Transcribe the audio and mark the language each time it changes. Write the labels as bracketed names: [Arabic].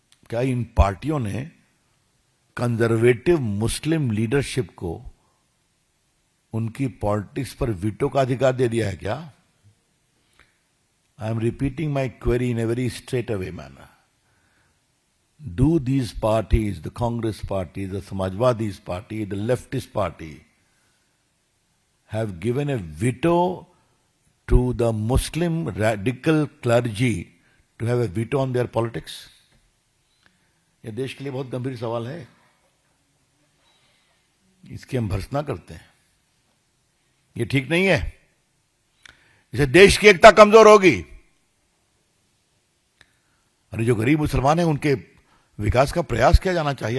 [Hindi] क्या इन पार्टियों ने कंजर्वेटिव मुस्लिम लीडरशिप को उनकी पॉलिटिक्स पर वीटो का अधिकार दे दिया है क्या? [English] I am repeating my query in a very straight away manner. Do these parties, the Congress party, the Samajwadi's party, the leftist party, have given a veto to the Muslim radical clergy to have a veto on their politics? [Hindi] ये देश के लिए बहुत गंभीर सवाल है, इसकी हम भर्त्सना करते हैं। ये ठीक नहीं है, इससे देश की एकता कमजोर होगी। अरे जो गरीब मुसलमान हैं उनके विकास का प्रयास किया जाना चाहिए।